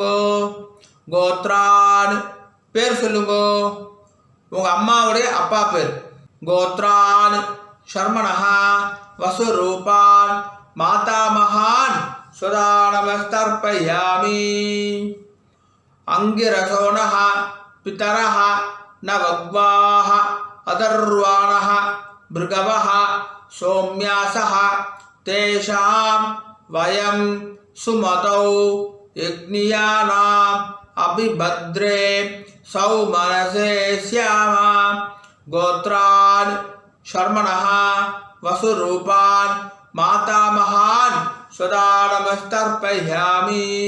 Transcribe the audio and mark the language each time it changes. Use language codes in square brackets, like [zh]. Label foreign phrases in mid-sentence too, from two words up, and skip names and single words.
[ta] கோத்ரான் பேர் சொல்லுங்க, உங்க அம்மாவுடைய அப்பா பேர். [sa] गोत्रान् शर्मणः वसुरूपान् मातामहान् सदानमस्तर्पयामि. अंगिरसोणः पितरः नवग्वाः अदर्वाणः भृगवः सोम्यासः तेषां वयं सुमतौ यज्ञियानाम् अभिभद्रे सौमनसे स्यामा गोत्रान् शर्मणः वसुरूपान् मातामहान् सदा नमस्तर्पयामि